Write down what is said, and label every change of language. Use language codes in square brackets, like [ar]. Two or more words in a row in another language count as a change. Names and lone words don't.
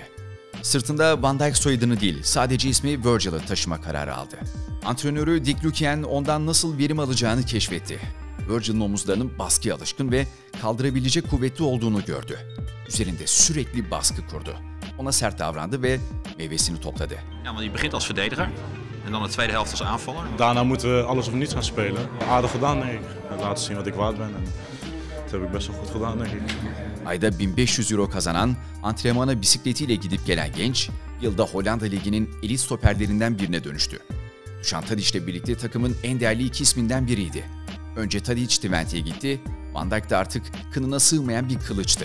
[tr] Sırtında Van Dijk soyadını değil, sadece ismi Virgil'ı taşıma kararı aldı. Antrenörü Dick Lucaen ondan nasıl verim alacağını keşfetti. Virgil'in omuzlarının baskıya alışkın ve kaldırabilecek kuvvetli olduğunu gördü. Üzerinde sürekli baskı kurdu. Ona sert davrandı ve meyvesini topladı. [nl] Ja, want je begint als verdediger en dan de tweede helft als aanvaller. Daarna moeten we alles of niets gaan spelen. Aardig gedaan denk ik. Laten zien wat ik waard ben. En dat heb ik best wel goed gedaan denk ik. [tr] Ayda 1500 euro kazanan, antrenmana bisikletiyle gidip gelen genç, yılda Hollanda Ligi'nin elit stoperlerinden birine dönüştü. Dušan Tadić'le birlikte takımın en değerli iki isminden biriydi. Önce Tadić Twente'ye gitti, Van Dijk de artık kınına sığmayan bir kılıçtı.